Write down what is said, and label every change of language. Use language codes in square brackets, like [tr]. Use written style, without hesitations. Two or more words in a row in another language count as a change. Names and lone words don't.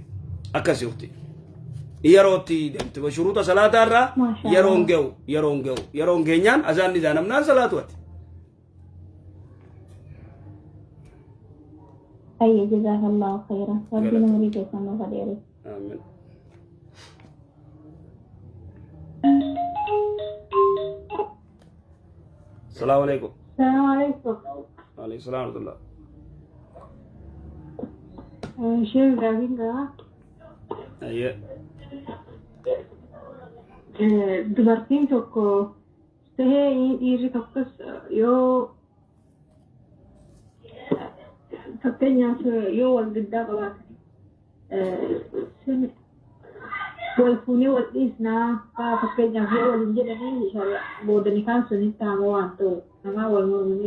[om] Akkas yooti. Yerootti deemte bashuruuta salaataa irraa yeroon geenyaan azaanni azaanamnaan salaatu ati. [ar] Ayya جزاك الله خيرا. Rabbiin umurii keessan nuuf adeere. آمين. السلام عليكم. السلام عليكم. وعليكم السلام ورحمة الله. [om] Sheikh Ibrahim gaa. Ayya. Dubartiin tokko tahee dhiirri tokkos yoo fakkeenyaaf yoo wal giddaa qabaatan wal fuunee wal dhiisnaa fakkeenyaaf yoo waliin jedhanii boodani kaan sunitti haama waan ta'u namaa wal mormanii